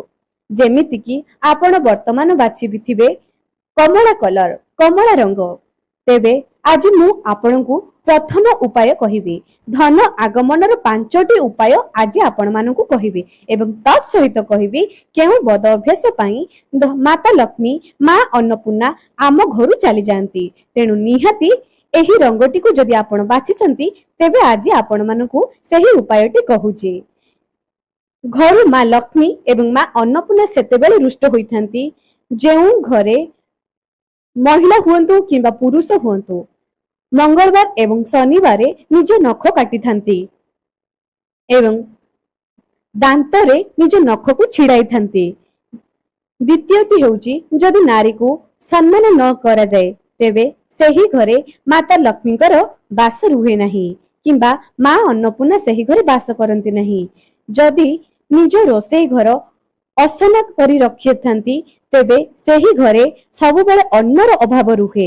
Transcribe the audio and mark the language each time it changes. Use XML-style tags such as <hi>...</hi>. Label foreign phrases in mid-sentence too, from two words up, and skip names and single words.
<or>ଯେମିତି କି ଆପଣ ବର୍ତ୍ତମାନ ବାଛି ଥିବେ କମଳା କଲର, କମଳା ରଙ୍ଗ। ତେବେ ଆଜି ମୁଁ ଆପଣଙ୍କୁ ପ୍ରଥମ ଉପାୟ କହିବି। ଧନ ଆଗମନର 5ଟି ଉପାୟ ଆଜି ଆପଣ ମାନଙ୍କୁ କହିବି ଏବଂ ତତ୍ ସହିତ କହିବି କେଉଁ ବଦ ଅଭ୍ୟାସ ପାଇଁ ମାତା ଲକ୍ଷ୍ମୀ ମା ଅନ୍ନପୂର୍ଣ୍ଣା ଆମ ଘରୁ ଚାଲି ଯାଆନ୍ତି। ତେଣୁ ନିହାତି ଏହି ରଙ୍ଗଟି କୁ ଯଦି ଆପଣ ବାଛିଛନ୍ତି, ତେବେ ଆଜି ଆପଣ ମାନଙ୍କୁ ସଠିକ ଉପାୟଟି କହୁଛି। ଘର ମା ଲକ୍ଷ୍ମୀ ଏବଂ ମା ଅନ୍ନପୂର୍ଣ୍ଣା ସେତେବେଳେ ରୁଷ୍ଟ ହୋଇଥାନ୍ତି ଯେଉଁ ଘରେ ମହିଳା ହୁଅନ୍ତୁ କିମ୍ବା ପୁରୁଷ ହୁଅନ୍ତୁ ମଙ୍ଗଳବାର ଏବଂ ଶନିବାର ନିଜ ନଖ କାଟି ଥାନ୍ତି ଏବଂ ଦାନ୍ତରେ ନିଜ ନଖ କୁ ଛିଡ଼ାଇ ଥାନ୍ତି। ଦ୍ୱିତୀୟଟି ହେଉଛି ଯଦି ନାରୀ କୁ ସମ୍ମାନ ନ କରା ଯାଏ, ତେବେ ସେହି ଘରେ ମାତା ଲକ୍ଷ୍ମୀଙ୍କର ବାସ ରହେ ନାହିଁ କିମ୍ବା ମା ଅନ୍ନପୂର୍ଣ୍ଣା ସେହି ଘରେ ବାସ କରନ୍ତି ନାହିଁ। ଯଦି ନିଜ ରୋଷେଇ ଘର ଅସନା କରି ରଖି ଥାନ୍ତି, ତେବେ ସେହି ଘରେ ସବୁ ବେଳେ ଅନ୍ନର ଅଭାବ ରହେ।</or>